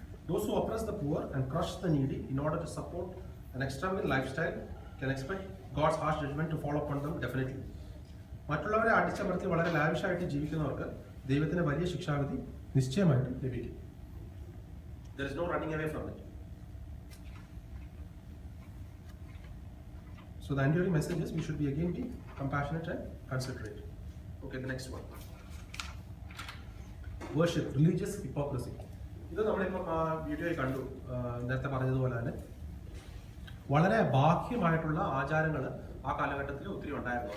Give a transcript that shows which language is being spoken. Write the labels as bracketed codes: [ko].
[en] Those who oppress the poor and crush the needy in order to support an extravagant lifestyle can expect God's harsh judgment to fall upon them definitely. [ml] മറ്റുള്ളവരെ അടിച്ചമർത്തി വളരെ ലാവിഷായിട്ട് ജീവിക്കുന്നവർക്ക് ദൈവത്തിന്റെ വലിയ ശിക്ഷാവിധി നിശ്ചയമായിട്ട് ലഭിക്കും. [en] There is no running away from it. So the enduring message is we should be again be compassionate and considerate. Okay, the next one. Worship, religious hypocrisy. [ml] ഇത് നമ്മളിപ്പോൾ വീഡിയോയിൽ കണ്ടു. നേരത്തെ പറഞ്ഞതുപോലെ തന്നെ വളരെ ബാഹ്യമായിട്ടുള്ള ആചാരങ്ങൾ ആ കാലഘട്ടത്തിൽ ഒത്തിരി ഉണ്ടായിരുന്നു.